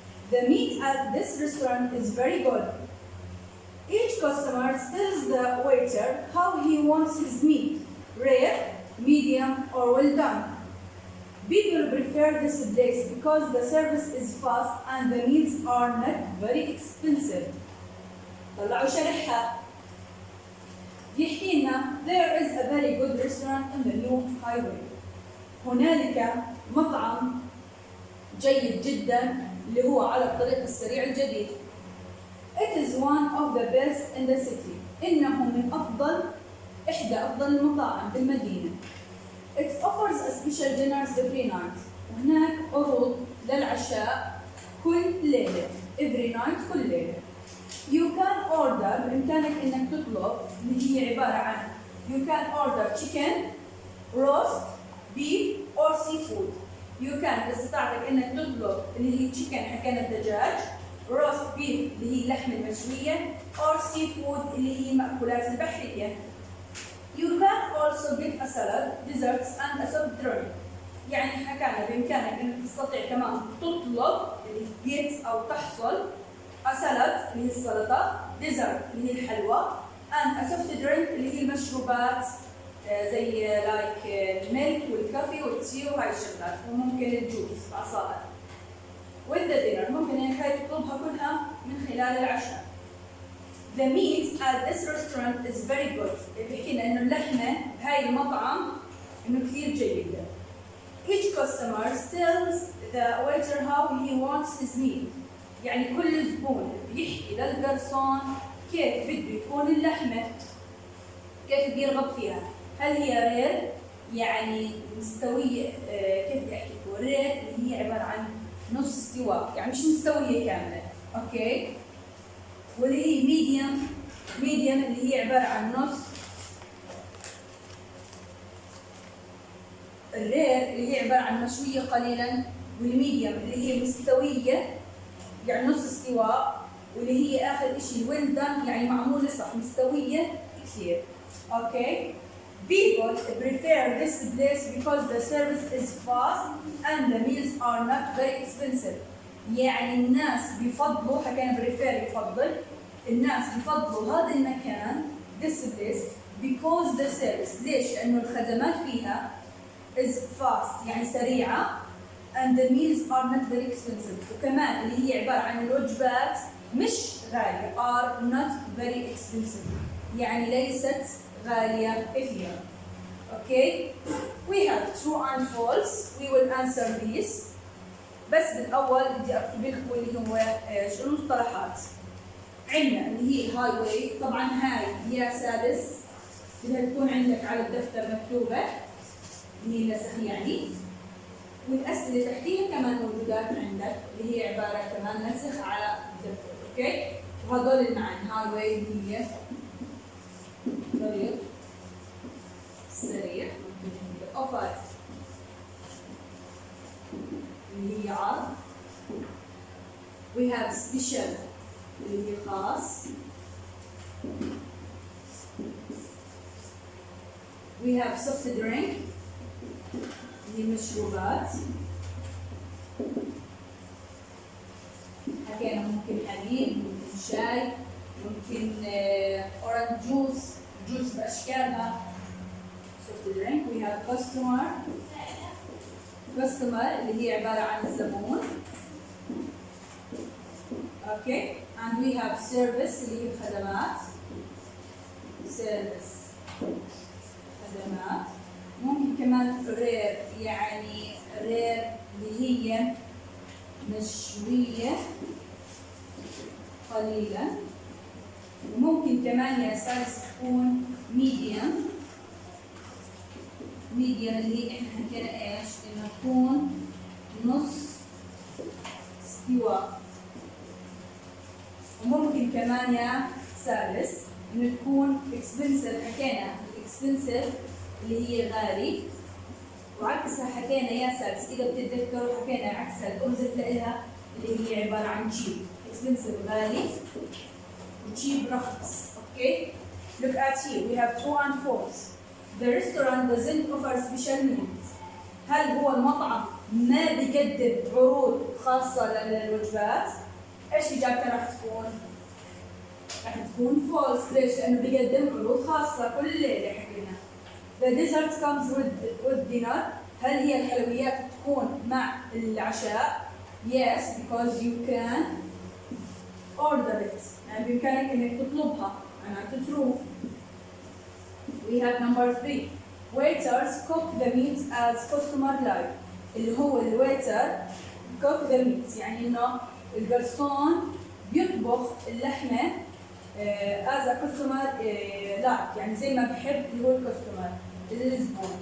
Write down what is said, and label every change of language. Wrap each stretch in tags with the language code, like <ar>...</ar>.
<en>The meat at this restaurant is very good. Each customer tells the waiter how he wants his meat, rare, medium, or well done. People prefer this place because the service is fast and the meals are not very expensive.</en> <ar>طلعوا شرحها. يحكي لنا</ar> <en>there is a very good restaurant on the new highway.</en> <ar>هنالك مطعم جيد جدا اللي هو على الطريق السريع الجديد.</ar> <en>It is one of the best in the city.</en> <ar>إنه من إحدى أفضل المطاعم بالمدينة.</ar> <en>It offers a special dinners every night.</en> <ar>وهناك عروض للعشاء كل ليلة.</ar> <en>Every night</en> <ar>كل ليلة.</ar> <en>You can order</en> <ar>بإمكانك إنك تطلب اللي هي عبارة عن</ar> <en>you can order chicken, roast, beef or seafood. You can</en> <ar>استطعتك إنك تطلب اللي هي chicken حكينا الدجاج،</ar> <en>roast beef</en> <ar>اللي هي اللحمة المشوية</ar> <en>or seafood</en> <ar>اللي هي مأكولات البحرية.</ar> <en>You can also get a salad, desserts and a soft drink.</en> <ar>يعني حكانا بإمكانك إنك تستطيع كمان تطلب اللي get أو تحصل</ar> <en>a salad</en> <ar>اللي هي السلطة، dessert اللي هي الحلوى</ar> <en>and a soft drink</en> <ar>اللي هي المشروبات زي like الميلك والكافي والتي وهاي الشغلات، وممكن الجوز عصائر.</ar> <en>with the dinner</en> <ar>ممكن إنك هاي تطلبها كلها من خلال العشاء.</ar> <en>The meat at this restaurant is very good.</en> <ar>بيحكي لنا إنه اللحمة بهاي المطعم إنه كثير جيدة.</ar> <en>Each customer tells the waiter how he wants his meat.</en> <ar>يعني كل زبون بيحكي للجرسون كيف بده يكون اللحمة، كيف بيرغب فيها. هل هي رير يعني مستوية، كيف بدي أحكي لكم؟ رير اللي هي عبارة عن نص استواء، يعني مش مستوية كاملة، أوكي؟ واللي هي ميديوم اللي هي عبارة عن نص. الرير اللي هي عبارة عن مشوية قليلا، والميديوم اللي هي مستوية يعني نص استواء، واللي هي آخر إشي الويل دان يعني معمولة صح مستوية كثير. أوكي؟</ar> <en>People prefer this place because the service is fast and the meals are not very expensive.</en> <ar>يعني الناس بيفضلوا، حكينا prefer يفضل، الناس بيفضلوا هذا المكان</ar> <en>this place because the service.</en> <ar>ليش؟ لأنه الخدمات فيها</ar> <en>is fast</en> <ar>يعني سريعة</ar> <en>and the meals are not very expensive.</en> <ar>وكمان اللي هي عبارة عن الوجبات مش غالية</ar> <en>are not very expensive</en> <ar>يعني ليست غالية كثيرا.</ar> <en>Okay, we have true and false. We will answer these.</en> <ar>بس بالأول بدي أكتب لكم اللي هو إيش المصطلحات. عندنا اللي هي هاي واي، طبعا هاي يا سادس بدها تكون عندك على الدفتر مكتوبة اللي هي نسخ يعني، والأسئلة تحتيها كمان موجودات عندك اللي هي عبارة كمان نسخ على الدفتر. أوكي، وهذول المعاني هاي واي اللي هي طريق سريع، أوفر اللي هي عرض.</ar> <en>We have special</en> <ar>اللي هي خاص.</ar> <en>We have soft drink</en> <ar>اللي هي مشروبات. حكينا ممكن حليب، ممكن شاي، ممكن اورنج جوس باشكالها.</ar> <en>soft drink.</en> <ar>We have customer اللي هي عبارة عن الزبون.</ar> <en>Okay, and we have service</en> <ar>اللي هي الخدمات. service خدمات. ممكن كمان rare يعني rare اللي هي مشوية قليلا. وممكن كمان يا سادس تكون medium اللي هي احنا حكينا ايش؟ انه تكون نص استواء. وممكن كمان يا سادس انه تكون expensive. حكينا expensive اللي هي غالي، وعكسها حكينا يا سادس اذا بتتذكروا حكينا عكسها الاوبزيت لها اللي هي عباره عن cheap. expensive غالي وcheap رخص.</ar> <en>Okay, look at here we have true and false. The restaurant doesn't offer special meals.</en> <ar>هل هو المطعم ما بيقدم عروض خاصة للوجبات؟ ايش اجابتها راح تكون؟ راح تكون false. ليش؟ لأنه بيقدم عروض خاصة كل ليلة حكينا.</ar> <en>The dessert comes with dinner.</en> <ar>هل هي الحلويات تكون مع العشاء؟</ar> <en>Yes, because you can order it.</en> <ar>يعني بإمكانك إنك تطلبها. معناته true.</ar> <en>We have number 3. Waiters cook the meat as customer like.</en> <ar>اللي هو الويتر</ar> <en>cook the meat</en> <ar>يعني إنه الجرسون بيطبخ اللحمة</ar> <en>as a customer like</en> <ar>يعني زي ما بحب اللي هو الكاستمر الزبون.</ar>